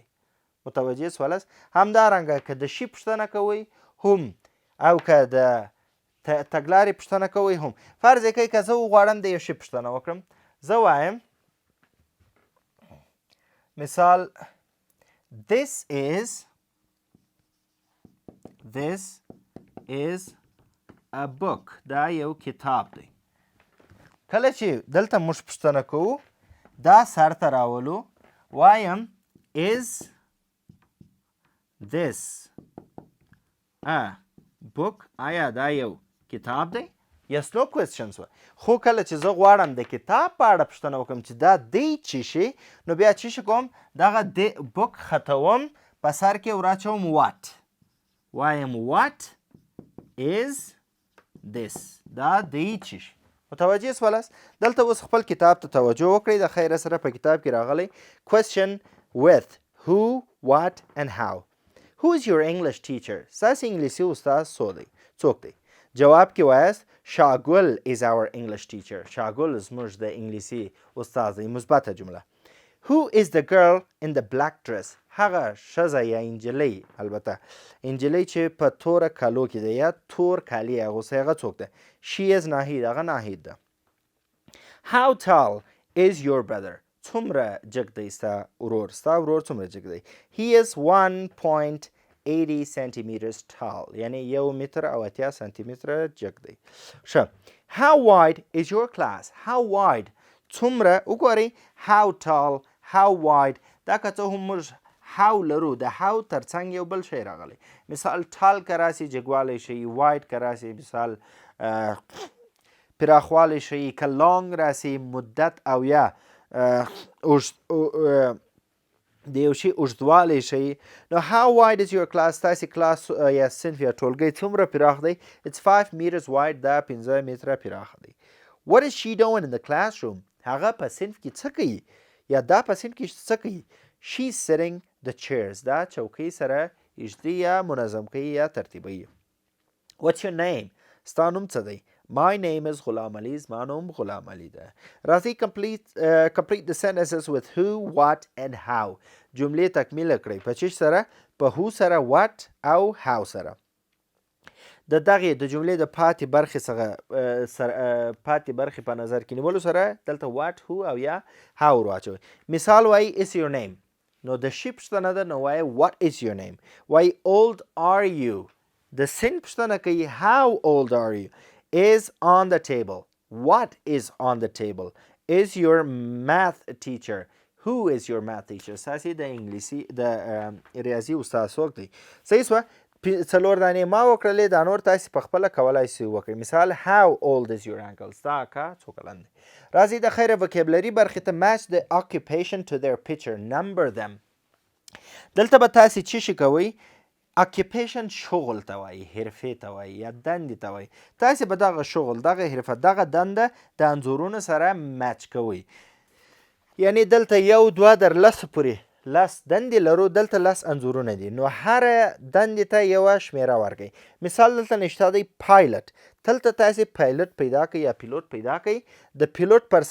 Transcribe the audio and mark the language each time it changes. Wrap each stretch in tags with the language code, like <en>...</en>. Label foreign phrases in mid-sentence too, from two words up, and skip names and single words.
<ps>متوجه سولاست؟ همدارنګه که د شي پوښتنه کوئ هم او که د تګلارې پوښتنه کوئ هم. فرض یې کوئ که زه وغواړم د یو شي پوښتنه وکړم زه وایم مثال</ps> <en>this is a book</en> <ps>دا یو کتاب دی. کله چې دلته موږ پوښتنه کوو دا سر ته راولو وایم</ps> <en>is this a book</en> <ps>آیا دا یو کتاب دی</ps> <en>yes no questions</en> <ps>خو کله چې زه غواړم د کتاب په اړه پوښتنه وکړم چې دا دی څه شي نو بیا څه کوم دغه د بوک ختوم په سر کې وراچوم what وایم</ps> <en>what is this</en> <ps>دا دی څه شي متوجه سولاست دلته اوس خپل کتاب ته توجه وکړئ د خیر سره په کتاب کې راغلی</ps> <en>question with who what and how who is your English teacher</en> <ps>ستاسې انګلیسي استاد څوک دی جواب کې وایاست شاګل</ps> <en>is our English teacher</en> <ps>شاګل زموږ د انګلیسي استاد دی مثبته جمله</ps> <en>who is the girl in the black dress</en> <ps>هغه ښځه یا انجلۍ البته انجلۍ چې په توره کالو کې ده یا تور کالي یې اغوستی هغه څوک ده</ps> <en>she is</en> <ps>ناهید هغه ناهید ده</ps> <en>how tall is your</en> <ps>brother څومره جګ دی ستا ورور څومره جګ دی</ps> <en>he is 1.80 centimeters tall</en> <ps>یعنی 1 متر او 80 سانتي متره جګ دی ښه</ps> <en>how wide is your class how wide</en> <ps>څومره وګورئ</ps> <en>how tall how wide</en> <ps>دا که څه هم موږ how لرو د how ترڅنګ یو بل شی راغلی مثال tall که راسي جګوالی شي wide که راسي مثال پراخوالی شي که long راسي مدت او یا د یو شي اوږدوالی شي نو</ps> <en>how wide is your class</en> <ps>ستاسې کلاس یا صنف یا ټولګی څومره پراخ دی</ps> <en>it's 5 meters wide</en> <ps>دا 5 متره پراخ دی</ps> <en>what is she doing in the classroom</en> <ps>هغه په صنف کې څه کوي یا دا په صنف کې څه کوي</ps> <en>she's sitting the chairs</en> <ps>دا چوکۍ سره ایږدي یا منظم کوي یا ترتیبوي</ps> <en>what's your name</en> <ps>ستا نوم څه دی</ps> <en>my name is</en> <ps>غلام علي زما نوم غلام علي ده راځئ</ps> <en>complete the sentences with who what and how</en> <ps>جملې تکمیله کړئ په چی سره په who سره what او how سره د دغې د جملې د پاتې برخې څخه پاتې برخې په نظر کې نیولو سره دلته</ps> <en>what who</en> <ps>او یا how واچوئ مثال وایي</ps> <en>is your name</en> <ps>نو د شي پوښتنه ده نو وایي</ps> <en>what is your name</en> <ps>وایي</ps> <en>old are you</en> <ps>د سن پوښتنه کوي</ps> <en>how old are you is on the table what is on the table is your math teacher who is your math teacher</en> <ps>ستاسې د انګلیسي د ریاضي استاد څوک دی صحیح سوه څلور دانې ما وکړلې دا نور تاسې په خپله کولی سئ وکړئ مثال</ps> <en>how old is your uncle</en> <ps>ستا اکا څو کلن دی راځئ د خیره وکیبلري برخې ته</ps> <en>match the occupation to their picture number them</en> <ps>دلته به تاسې څه شي کوئ occupation شغل ته وایي حرفې ته وایي یا دندې ته وایي تاسې به دغه شغل دغه حرفه دغه دنده د انځورونو سره میچ کوئ یعنی دلته 1 2 تر 10 پورې 10 دندې لرو دلته 10 انځورونه دي نو هره دندې ته یوه شمیره ورکړئ مثال دلته نشته دی پایلټ دلته تاسې پایلټ پیدا کړئ یا پیلوټ پیدا کړئ د پیلوټ پر</ps>